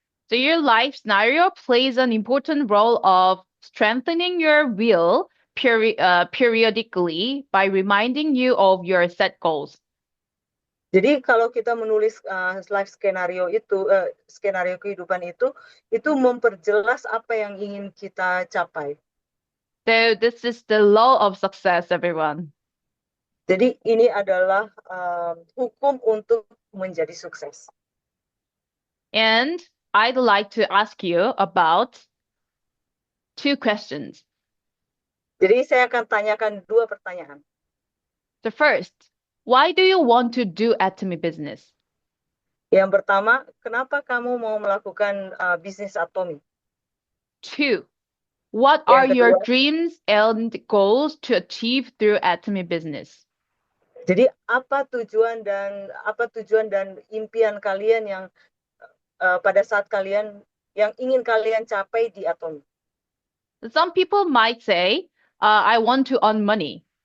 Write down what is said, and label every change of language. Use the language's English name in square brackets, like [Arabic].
[English] So your life scenario plays an important role of strengthening your will periodically by reminding you of your set goals. [Indonesian] Jadi kalau kita menulis life skenario itu, skenario kehidupan itu memperjelas apa yang ingin kita capai. [English] So this is the law of success, everyone. [Indonesian] Jadi ini adalah hukum untuk menjadi sukses. [English] And I'd like to ask you about 2 questions. [Indonesian] Jadi saya akan tanyakan 2 pertanyaan. [English] The first, why do you want to do Atomy business? [Indonesian] Yang pertama, kenapa kamu mau melakukan bisnis Atomy? [English] 2, what are your dreams and goals to achieve through Atomy business? [Indonesian] Jadi apa tujuan dan impian kalian yang pada saat yang ingin kalian capai di Atomy? [English] Some people might say, I want to earn money.